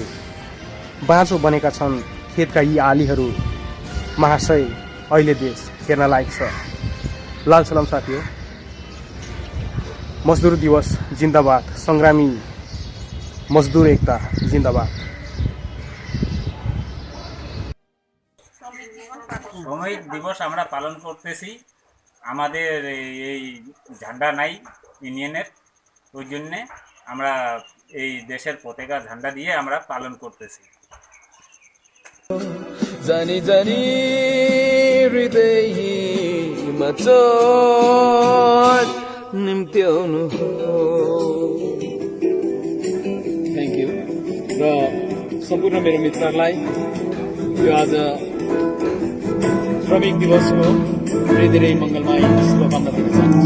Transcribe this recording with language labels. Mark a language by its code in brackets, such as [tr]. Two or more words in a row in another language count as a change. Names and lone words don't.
[ne] बाँझो बनेका छन् खेतका यी आलीहरू। महाशय, अहिले देश हेर्न लायक छ। लाल सलाम साथी हो। मजदुर दिवस जिन्दाबाद, सङ्ग्रामी मजदुर एकता जिन्दाबाद। [bn] শ্রমিক দিবস আমরা পালন করতেছি। আমাদের এই ঝান্ডা নাই ইউনিয়নের, ওই জন্যে আমরা এই দেশের পতাকা ঝান্ডা দিয়ে আমরা পালন করতেছি। জানি জানি [ne] हृदयमा चोट निम्त्याउनु हो। [en] thank you. [ne] र सम्पूर्ण मेरो मित्रहरूलाई यो आज श्रमिक दिवस हो, धेरै धेरै मङ्गलमय शुभकामना दिन चाहन्छु।